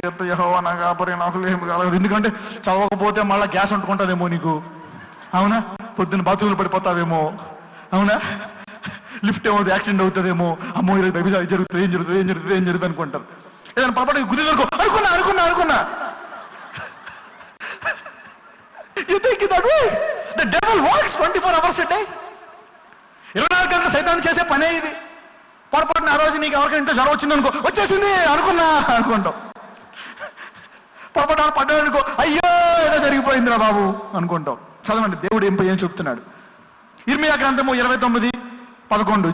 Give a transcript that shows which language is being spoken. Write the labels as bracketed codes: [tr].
[te] యెహోవా నా కాపరి, నాకు ఏమి కాలేదు, ఎందుకంటే చదవకపోతే మళ్ళీ గ్యాస్ వండుకుంటుందేమో నీకు, అవునా, పొద్దున్న బాత్రూంలో పడిపోతావేమో, అవునా, లిఫ్ట్ ఏమో యాక్సిడెంట్ అవుతుందేమో, అమ్మో ఈరోజు బైబిల్ అది జరుగుతుంది, ఏం జరుగుతుంది అనుకుంటారు. ఏదైనా పొరపాటు గుది దొరుకు అనుకున్నా [en] You think that way? The devil works 24 hours a day. [te] 24 గంటలు సైతాన్ చేసే పనే ఇది. పొరపాటున ఆ రోజు నీకు ఎవరికైనా ఇంట్లో జ్వరం వచ్చింది అనుకో, వచ్చేసింది అనుకుంటాం. పొరపాటు పడ్డాడు అనుకో, అయ్యో ఏదో జరిగిపోయిందిరా బాబు అనుకుంటాం. చదవండి దేవుడు ఏం చెప్తున్నాడు. ఇర్మియా గ్రంథము 29:11.